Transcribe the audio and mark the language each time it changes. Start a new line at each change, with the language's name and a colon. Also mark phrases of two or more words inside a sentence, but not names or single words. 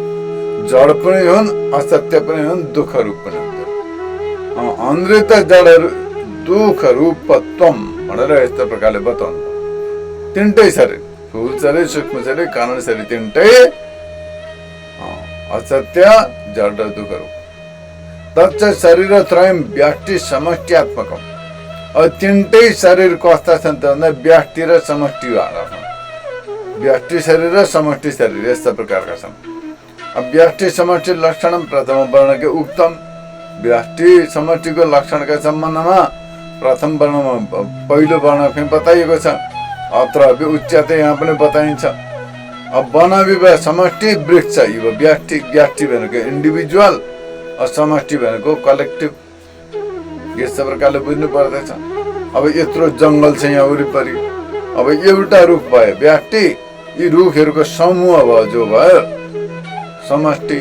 Nepali: जड पनि हुन्, असत्य पनि हुन्, दुःख रूप पनि हुन्।
Sanskrit: अनृत जड दुःख रूपत्वम
Nepali: भनेर यस्तो प्रकारले बताउनु। तीनटै शरीर, स्थूल शरीर, सूक्ष्म शरीर, कारण शरीर, तीनटै असत्य, जड र दुःख रूप।
Sanskrit: तच्च शरीर त्रयम व्याष्टि समष्ट्यात्मकम।
Nepali: अब तीनटै शरीर कस्ता छन् त भन्दा व्याष्टि र समष्टि वाला छन्। व्याष्टि शरीर र समष्टि शरीर यस्ता प्रकारका छन्।
Sanskrit: अब व्याष्टि समष्टि लक्षण प्रथम वर्णके उक्तम।
Nepali: व्याष्टि समष्टिको लक्षणका सम्बन्धमा प्रथम वर्णमा पहिलो वर्णमै बताइएको छ।
Sanskrit: अत्र उच्यते
Nepali: यहाँ पनि बताइन्छ। अब वन विवाह समष्टि, वृक्ष यो व्याष्टि, व्याष्टि भनेको इन्डिभिजुअल, समष्टि भनेको कलेक्टिभ। यस्तो प्रकारले बुझ्नु पर्दछ। अब यत्रो जङ्गल छ यहाँ वरिपरि, अब एउटा रुख भयो व्याष्टि, यी रुखहरूको समूह भयो जो भयो समष्टि।